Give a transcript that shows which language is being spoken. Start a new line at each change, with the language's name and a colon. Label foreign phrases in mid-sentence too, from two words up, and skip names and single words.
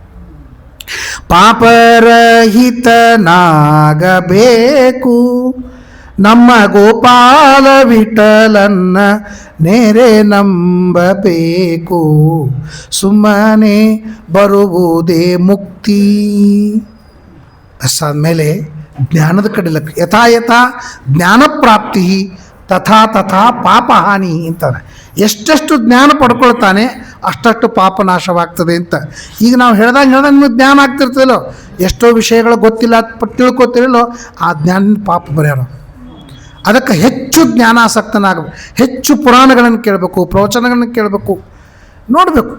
Kannada: ಪಾಪರಹಿತನಾಗಬೇಕು ನಮ್ಮ ಗೋಪಾಲ ವಿಠಲನ್ನ ನೇರೆ ನಂಬಬೇಕು, ಸುಮ್ಮನೆ ಬರುವುದೇ ಮುಕ್ತಿ. ಅಷ್ಟಾದ್ಮೇಲೆ ಜ್ಞಾನದ ಕಡೆ
Sanskrit: ಯಥಾ ಜ್ಞಾನ ಪ್ರಾಪ್ತಿ ತಥಾ ತಥಾ ಪಾಪಹಾನಿ
Kannada: ಅಂತಾರೆ. ಎಷ್ಟೆಷ್ಟು ಜ್ಞಾನ ಪಡ್ಕೊಳ್ತಾನೆ ಅಷ್ಟಷ್ಟು ಪಾಪ ನಾಶವಾಗ್ತದೆ ಅಂತ. ಈಗ ನಾವು ಹೇಳ್ದಂಗೆ ನಿಮಗೆ ಜ್ಞಾನ ಆಗ್ತಿರ್ತದಲ್ಲೋ, ಎಷ್ಟೋ ವಿಷಯಗಳು ಗೊತ್ತಿಲ್ಲ ತಿಳ್ಕೊತಿರಲ್ಲೋ, ಆ ಜ್ಞಾನ ಪಾಪ ಪರಿಹಾರ. ಅದಕ್ಕೆ ಹೆಚ್ಚು ಜ್ಞಾನಾಸಕ್ತನಾಗಬೇಕು, ಹೆಚ್ಚು ಪುರಾಣಗಳನ್ನು ಕೇಳಬೇಕು, ಪ್ರವಚನಗಳನ್ನು ಕೇಳಬೇಕು, ನೋಡಬೇಕು.